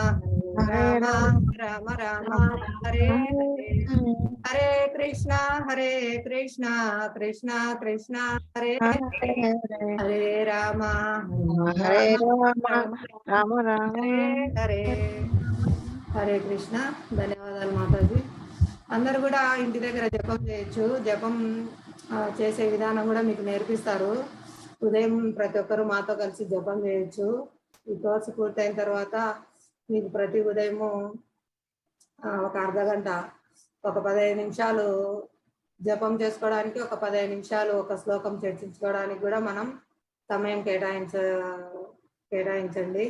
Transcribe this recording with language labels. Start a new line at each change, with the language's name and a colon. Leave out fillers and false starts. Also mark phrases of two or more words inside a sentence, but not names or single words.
Telugu: రామ హరే హరే హరే కృష్ణ కృష్ణ కృష్ణ హరే హరే రామ రామ హరే హరే కృష్ణ. ధన్యవాదాలు మాతాజీ. అందరు కూడా ఇంటి దగ్గర జపం చేయొచ్చు. జపం చేసే విధానం కూడా మీకు నేర్పిస్తారు. ఉదయం ప్రతి ఒక్కరు మాతో కలిసి జపం చేయొచ్చు. ఈ కోర్సు పూర్తయిన తర్వాత మీకు ప్రతి ఉదయము ఒక అర్ధ గంట, ఒక 15 నిమిషాలు జపం చేసుకోవడానికి, ఒక 15 నిమిషాలు ఒక శ్లోకం చర్చించుకోవడానికి కూడా మనం సమయం కేటాయించండి.